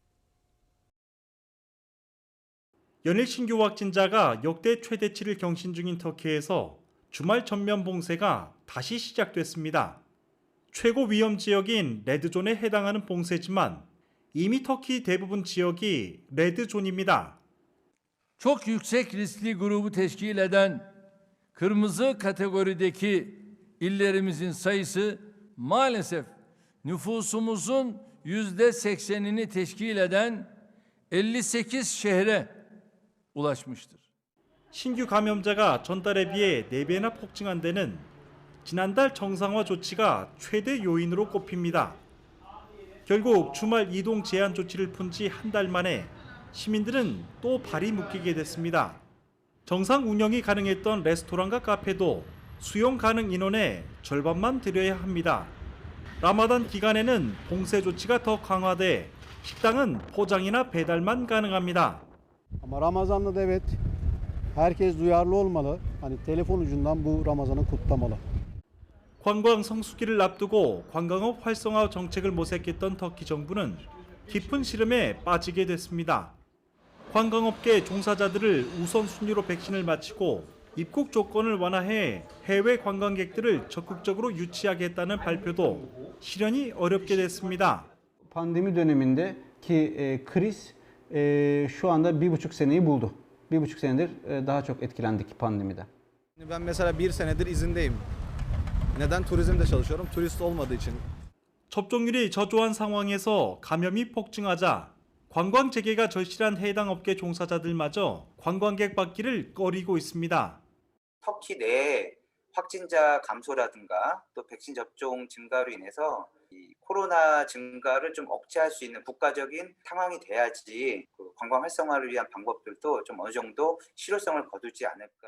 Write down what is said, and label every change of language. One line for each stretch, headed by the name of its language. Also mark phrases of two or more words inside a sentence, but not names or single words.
Korean: 연일 신규 확진자가 역대 최대치를 경신 중인 터키에서 주말 전면 봉쇄가 다시 시작됐습니다. 최고 위험 지역인 레드존에 해당하는 봉쇄지만 이미 터키 대부분 지역이 레드존입니다.
Turkish: Çok yüksek riskli grubu teşkil eden kırmızı kategorideki illerimizin sayısı maalesef nüfusumuzun %80'ini teşkil eden 58 şehre ulaşmıştır.
Korean: 신규 감염자가 전달에 비해 4배나 폭증한 데는 지난달 정상화 조치가 최대 요인으로 꼽힙니다. 결국 주말 이동 제한 조치를 푼 지 한 달 만에 시민들은 또 발이 묶이게 됐습니다. 정상 운영이 가능했던 레스토랑과 카페도 수용 가능 인원의 절반만 들여야 합니다. 라마단 기간에는 봉쇄 조치가 더 강화돼 식당은 포장이나 배달만 가능합니다.
Turkish: Ama Ramazan'da da evet herkes duyarlı olmalı. Hani telefon ucundan bu Ramazan'ı kutlamalı.
Korean: 관광 성수기를 앞두고 관광업 활성화 정책을 모색했던 터키 정부는 깊은 시름에 빠지게 됐습니다. 관광업계 종사자들을 우선순위로 백신을 마치고 입국 조건을 완화해 해외 관광객들을 적극적으로 유치하겠다는 발표도 실현이 어렵게 됐습니다.
Turkish: Pandemi dönemindeki kriz şu anda 1,5 seneyi buldu. 1,5 senedir daha çok etkilendik pandemiden. Ben mesela 1 senedir izindeyim. Neden? Turizmde çalışıyorum. Turist olmadığı için.
Korean: 접종률이 저조한 상황에서 감염이 폭증하자 관광 재개가 절실한 해당 업계 종사자들마저 관광객 받기를 꺼리고 있습니다. 터키 내 확진자 감소라든가 또 백신 접종 증가로 인해서 이 코로나 증가를 좀 억제할 수 있는 국가적인 상황이 돼야지 그 관광 활성화를 위한 방법들도 좀 어느 정도 실효성을 거두지 않을까.